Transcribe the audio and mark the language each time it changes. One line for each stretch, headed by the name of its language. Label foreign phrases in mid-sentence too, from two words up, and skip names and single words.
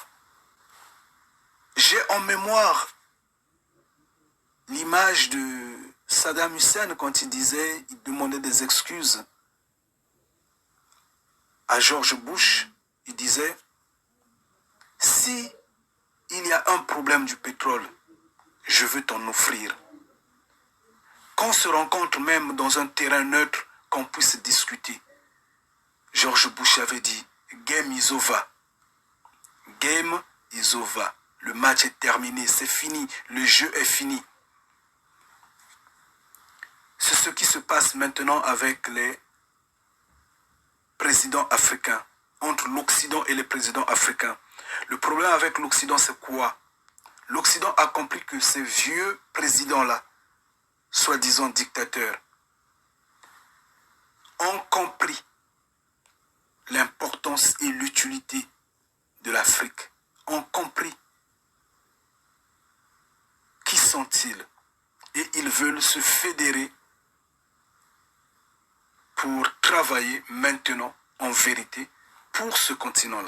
French: J'ai en mémoire l'image de Saddam Hussein quand il disait, il demandait des excuses à George Bush. Il disait, si il y a un problème du pétrole, je veux t'en offrir. Qu'on se rencontre même dans un terrain neutre, qu'on puisse discuter. George Bush avait dit,
English: game is over. Game is over.
French: Le match est terminé, c'est fini, le jeu est fini. C'est ce qui se passe maintenant avec les présidents africains, entre l'Occident et les présidents africains. Le problème avec l'Occident, c'est quoi? L'Occident a compris que ces vieux présidents-là, soi-disant dictateurs, ont compris l'importance et l'utilité de l'Afrique, ont compris qui sont-ils et ils veulent se fédérer pour travailler maintenant, en vérité, pour ce continent-là.